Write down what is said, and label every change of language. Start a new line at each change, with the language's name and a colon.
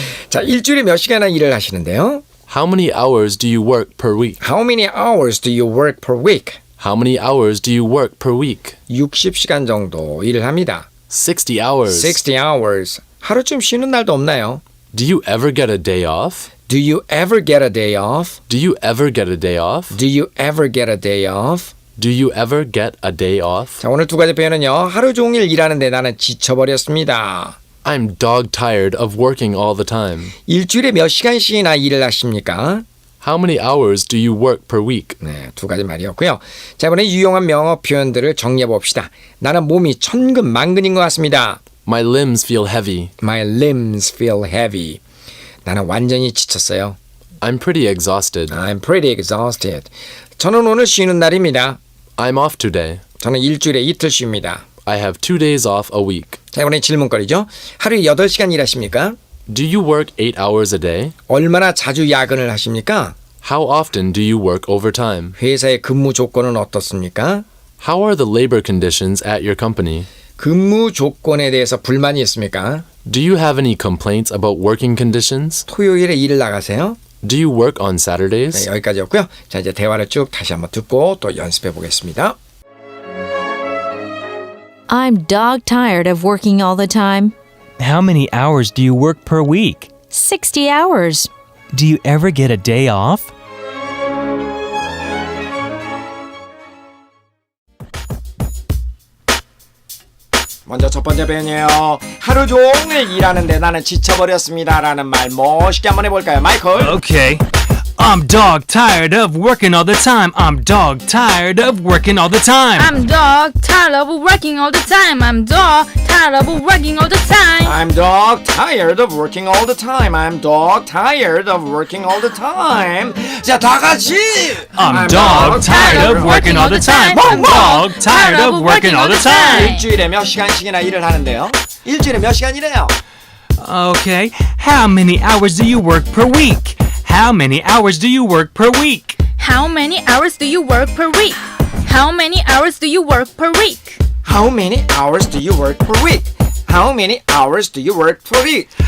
Korean: 자, 일주일에 몇 시간이나 일을 하시는데요?
English: How many hours do you work per week? How many hours do you work per week? How many hours do you work per week?
Korean: 60시간 정도 일을 합니다.
English: 60 hours. 60 hours.
Korean: 하루쯤 쉬는 날도 없나요?
English: Do you ever get a day off? Do you ever get a day off? Do you ever get a day off? Do you ever get a day off? Do you ever get a day off?
Korean: 자, 오늘 두 가지 표현은요. 하루 종일 일하는데 나는 지쳐버렸습니다.
English: I'm dog tired of working all the time.
Korean: 일주일에 몇 시간씩이나 일을 하십니까?
English: How many hours do you work per week?
Korean: 네, 두 가지 말이었고요. 자, 이번에 유용한 명어 표현들을 정리해 봅시다. 나는 몸이 천근만근인 것 같습니다.
English: My limbs feel heavy. My limbs feel heavy.
Korean: 나는 완전히 지쳤어요.
English: I'm pretty exhausted. I'm pretty exhausted.
Korean: 저는 오늘 쉬는 날입니다.
English: I'm off today.
Korean: 저는 일주일에 이틀 쉽니다.
English: I have 2 days off a week.
Korean: 자, 이번에 질문거리죠. 하루에 8시간 일하십니까?
English: Do you work 8 hours a day?
Korean: 얼마나 자주 야근을 하십니까?
English: How often do you work overtime?
Korean: 회사의 근무 조건은 어떻습니까?
English: How are the labor conditions at your company?
Korean: 근무 조건에 대해서 불만이 있습니까?
English: Do you have any complaints about working conditions?
Korean: 토요일에 일을 나가세요?
English: Do you work on Saturdays?
Korean: 네, 여기까지였고요. 자, 이제 대화를 쭉 다시 한번 듣고 또 연습해 보겠습니다.
English: I'm dog tired of working all the time. How many hours do you work per week? 60 hours. Do you ever get a day off?
Korean: 먼저 첫 번째 표현이에요. 하루 종일 일하는데 나는 지쳐버렸습니다 라는 말 멋있게 한번 해볼까요? 마이클.
English: Okay. I'm dog tired of working all the time. I'm dog tired of working all the time. I'm dog tired of working all the time. I'm dog tired of working all the time. I'm dog tired of working all the time. I'm dog tired of working all the time.
Korean: 자, 다 같이.
English: I'm dog tired of working all the time. I'm dog tired of working all the time.
Korean: 일주일에 몇 시간씩이나 일을 하는데요? 일주일에 몇 시간 일해요?
English: Okay. How many hours do you work per week? How many hours do you work per week? How many hours do you work per week? How many hours do you work per week? How many hours do you work per week? How many hours do you work per week?